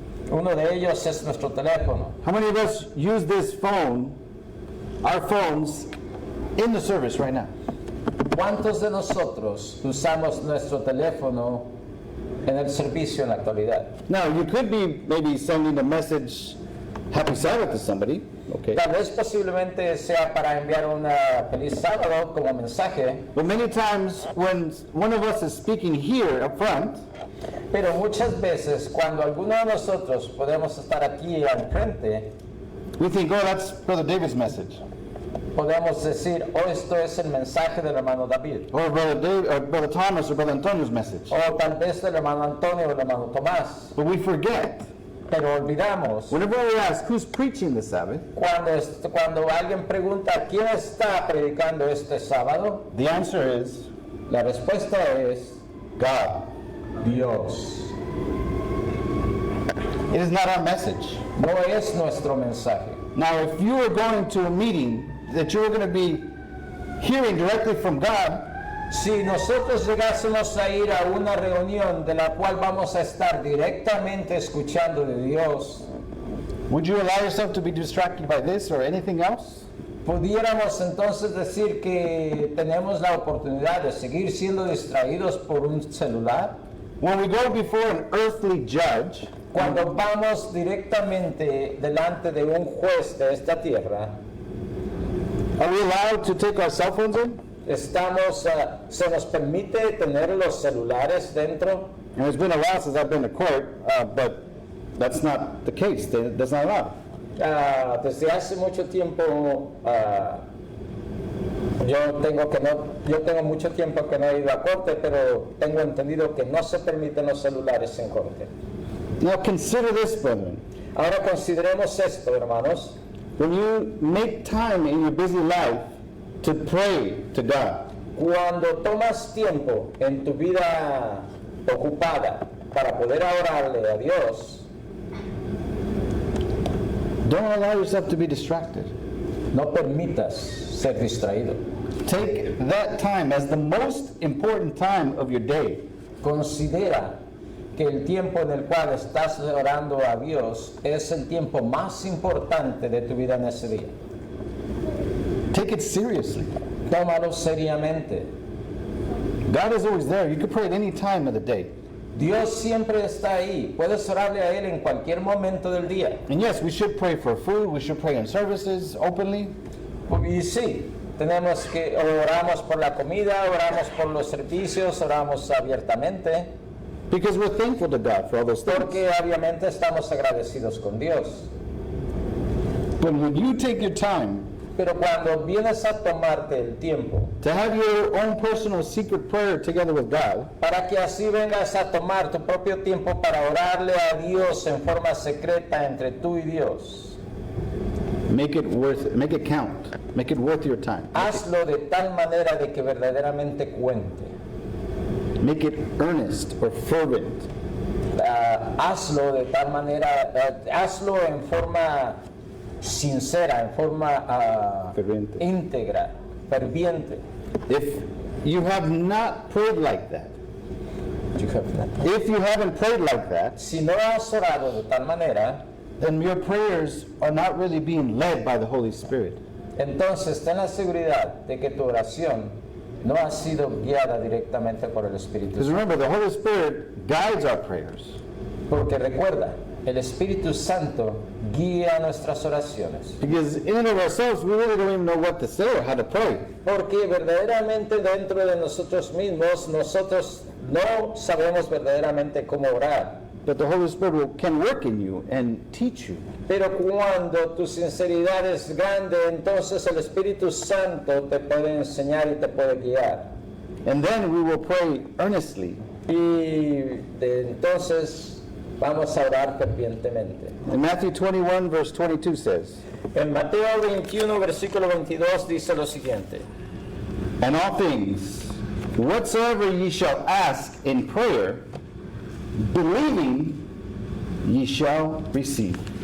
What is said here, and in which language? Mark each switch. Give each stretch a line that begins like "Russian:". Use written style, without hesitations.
Spanish: Uno de ellos es nuestro teléfono.
English: How many of us use this phone, our phones, in the service right now?
Spanish: ¿Cuántos de nosotros usamos nuestro teléfono en el servicio en la actualidad?
English: Now, you could be maybe sending a message, Happy Sabbath, to somebody, okay?
Spanish: Tal vez posiblemente sea para enviar una feliz sábado como mensaje,
English: But many times when one of us is speaking here up front,
Spanish: pero muchas veces cuando alguno de nosotros podemos estar aquí al frente,
English: we think, oh, that's Brother David's message.
Spanish: podemos decir, oh, esto es el mensaje del hermano David,
English: Or Brother Thomas or Brother Antonio's message.
Spanish: o tal vez del hermano Antonio o del hermano Tomás,
English: But we forget,
Spanish: pero olvidamos.
English: whenever we ask who's preaching the Sabbath,
Spanish: Cuando alguien pregunta quién está predicando este sábado,
English: the answer is
Spanish: la respuesta es
English: God.
Spanish: Dios.
English: It is not our message.
Spanish: No es nuestro mensaje.
English: Now, if you were going to a meeting that you were going to be hearing directly from God,
Spanish: Si nosotros llegásemos a ir a una reunión de la cual vamos a estar directamente escuchando de Dios,
English: would you allow yourself to be distracted by this or anything else?
Spanish: pudiéramos entonces decir que tenemos la oportunidad de seguir siendo distraídos por un celular.
English: When we go before an earthly judge,
Spanish: Cuando vamos directamente delante de un juez de esta tierra,
English: are we allowed to take our cell phones in?
Spanish: se nos permite tener los celulares dentro.
English: And it's been a while since I've been to court, but that's not the case. That's not allowed.
Spanish: Desde hace mucho tiempo, yo tengo mucho tiempo que no he ido a corte, pero tengo entendido que no se permiten los celulares en corte.
English: Now consider this, brethren.
Spanish: Ahora consideremos esto, hermanos.
English: When you make time in your busy life to pray to God,
Spanish: Cuando tomas tiempo en tu vida ocupada para poder orarle a Dios,
English: don't allow yourself to be distracted.
Spanish: no permitas ser distraído.
English: Take that time as the most important time of your day.
Spanish: Considera que el tiempo en el cual estás orando a Dios es el tiempo más importante de tu vida en ese día.
English: Take it seriously.
Spanish: Tómalo seriamente.
English: God is always there. You can pray at any time of the day.
Spanish: Dios siempre está ahí. Puedes orarle a Él en cualquier momento del día.
English: And yes, we should pray for food. We should pray in services openly.
Spanish: Y sí, oramos por la comida, oramos por los servicios, oramos abiertamente,
English: Because we're thankful to God for all those things.
Spanish: porque obviamente estamos agradecidos con Dios.
English: But when you take your time
Spanish: Pero cuando vienes a tomarte el tiempo
English: to have your own personal secret prayer together with God,
Spanish: para que así vengas a tomar tu propio tiempo para orarle a Dios en forma secreta entre tú y Dios,
English: make it count. Make it worth your time.
Spanish: hazlo de tal manera de que verdaderamente cuente.
English: Make it earnest or fervent.
Spanish: Hazlo de tal manera, hazlo en forma sincera, en forma Ferviente. íntegra, ferviente.
English: If you have not prayed like that, if you haven't prayed like that,
Spanish: Si no has orado de tal manera,
English: then your prayers are not really being led by the Holy Spirit.
Spanish: entonces ten la seguridad de que tu oración no ha sido guiada directamente por el Espíritu
English: Because
Spanish: Santo.
English: remember, the Holy Spirit guides our prayers.
Spanish: Porque recuerda, el Espíritu Santo guía nuestras oraciones.
English: Because in and of ourselves, we really don't even know what to say or how to pray.
Spanish: Porque verdaderamente dentro de nosotros mismos, nosotros no sabemos verdaderamente cómo orar.
English: But the Holy Spirit can work in you and teach you.
Spanish: Pero cuando tu sinceridad es grande, entonces el Espíritu Santo te puede enseñar y te puede guiar.
English: And then we will pray earnestly.
Spanish: Entonces vamos a orar fervientemente.
English: And Matthew 21, verse 22 says,
Spanish: En Mateo 21, versículo 22 dice lo siguiente.
English: And all things, whatsoever ye shall ask in prayer, believing, ye shall receive.